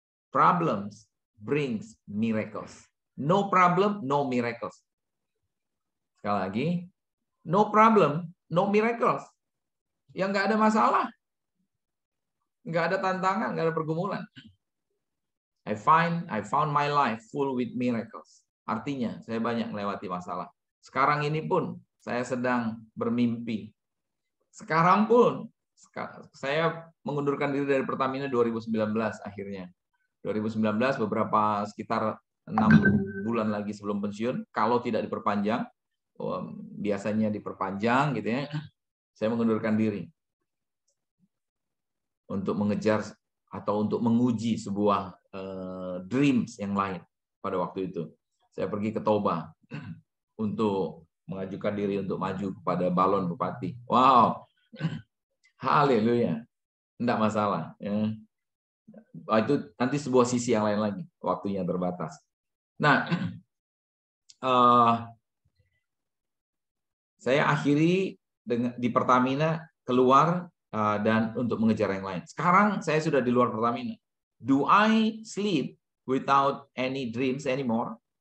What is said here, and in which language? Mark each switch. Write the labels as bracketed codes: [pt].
[en] Problems brings miracles. No problem, no miracles. [id] Sekali lagi, [en] no problem, no miracles. [id] Yang nggak ada masalah, nggak ada tantangan, nggak ada pergumulan. [en] I found my life full with miracles. [id] Artinya, saya banyak melewati masalah. Sekarang ini pun saya sedang bermimpi. Sekarang pun saya mengundurkan diri dari Pertamina 2019 akhirnya. 2019 beberapa sekitar 6 bulan lagi sebelum pensiun, kalau tidak diperpanjang, biasanya diperpanjang gitu ya. Saya mengundurkan diri untuk mengejar atau untuk menguji sebuah dreams yang lain pada waktu itu. Saya pergi ke Toba untuk mengajukan diri untuk maju kepada balon bupati. Wow, haleluya, tidak masalah. Ya. Itu nanti sebuah sisi yang lain lagi, waktunya terbatas. Nah, saya akhiri di Pertamina keluar dan untuk mengejar yang lain. Sekarang saya sudah di luar Pertamina. [en] Do I sleep without any dreams anymore?